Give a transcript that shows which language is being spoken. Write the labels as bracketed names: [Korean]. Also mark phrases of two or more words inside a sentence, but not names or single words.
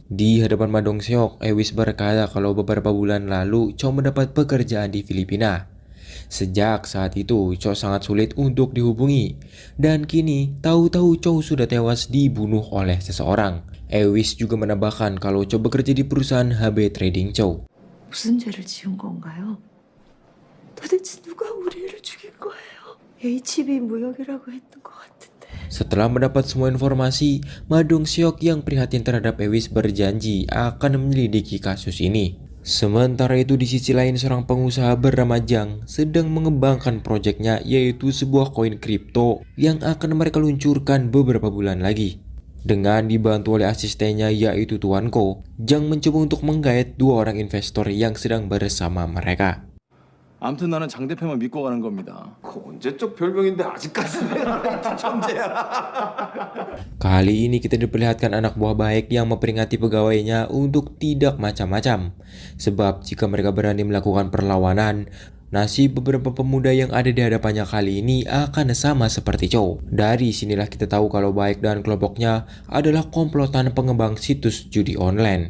[Indonesian] Di hadapan Ma Dong-seok, Ewis berkata kalau beberapa bulan lalu Cho mendapat pekerjaan di Filipina. Sejak saat itu, Cho sangat sulit untuk dihubungi. Dan kini, tahu-tahu Cho sudah tewas dibunuh oleh seseorang. Ewis juga menambahkan kalau Cho bekerja di perusahaan HB Trading Cho. [Korean] 무슨 죄를 지은 건가요? 도대체 누가 우리를 죽인 거예요? HB 무역이라고 했던 것 같은데. [Indonesian] Setelah mendapat semua informasi, Ma Dong-seok yang prihatin terhadap Ewis berjanji akan menyelidiki kasus ini. Sementara itu di sisi lain seorang pengusaha bernama Jang sedang mengembangkan proyeknya, yaitu sebuah koin kripto yang akan mereka luncurkan beberapa bulan lagi. Dengan dibantu oleh asistennya yaitu Tuan Ko, Jang mencoba untuk menggait dua orang investor yang sedang bersama mereka. [Korean] 아무튼 나는 장 대표만 믿고 가는 겁니다. 그 언제적 별명인데 아직까지 내가 라이트 천재야. [Indonesian] Kali ini kita diperlihatkan anak buah baik yang memperingati pegawainya untuk tidak macam-macam. Sebab jika mereka berani melakukan perlawanan, nasib beberapa pemuda yang ada di hadapannya kali ini akan sama seperti Chow. Dari sinilah kita tahu kalau Baik dan kelompoknya adalah komplotan pengembang situs judi online.